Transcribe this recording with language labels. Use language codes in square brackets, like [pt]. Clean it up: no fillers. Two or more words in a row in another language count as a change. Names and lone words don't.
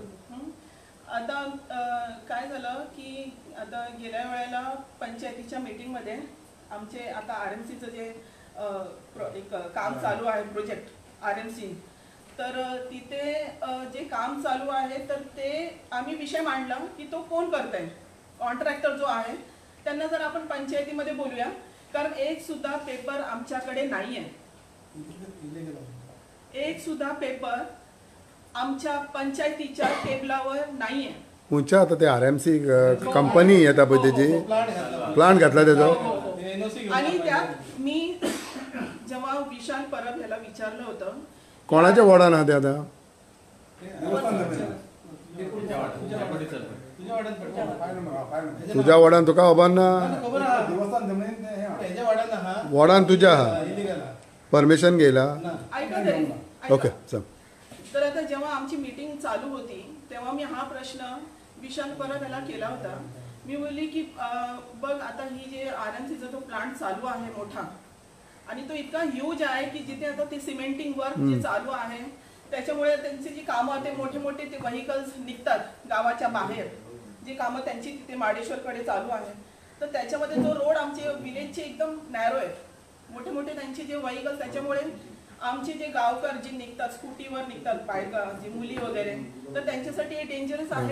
[mr] आता काय झालं की आता गेल्या वेळेला पंचायतीच्या मीटिंगमध्ये आमचे आता RMCचं जे एक काम चालू आहे प्रोजेक्ट RMC तर तिथे जे काम चालू आहे तर ते आम्ही विषय मांडला की तो कोण करतंय कॉन्ट्रॅक्टर जो आहे त्यांना जर आपण पंचायतीमध्ये बोलूया कारण एक सुद्धा पेपर आमच्याकडे नाहीये. एक सुद्धा पेपर आमच्या पंचायतीच्या टेबलावर नाहीये. [kok] खंयच्या आता ते RMC कंपनी येता पळय तेजी प्लांट घातला तेजो [mr] आणि त्यात मी जेव्हा विशाल परब याला विचारलं होतं [kok] कोणाच्या वॉर्डान आहा ते आता तुझ्या वॉर्डान तुका खबर ना वॉर्डान तुझ्या आहा परमिशन घेयला. [mr] ऐका तरी ओके चल. तर आता जेव्हा आमची मीटिंग चालू होती तेव्हा मी हा प्रश्न विशाल परब याला केला होता. मी बोलली की बघ आता ही जे RMCचा जो प्लांट चालू आहे मोठा आणि तो इतका ह्यूज आहे की जिथे आता ते [en] cementing work [mr] जे चालू आहे त्याच्यामुळे त्यांची जी कामं ते मोठे मोठे ते व्हेकल्स निघतात गावाच्या बाहेर जी कामं त्यांची तिथे माडेश्वरकडे चालू आहे तर त्याच्यामध्ये जो रोड आमचे विलेजचे एकदम नॅरो आहेत मोठे मोठे त्यांचे जे व्हेकल्स त्याच्यामुळे आमचे जे गावकर जे निघतात स्कूटीवर निघतात बायका जे मुली वगैरे तर त्यांच्यासाठी हे डेंजरस आहे.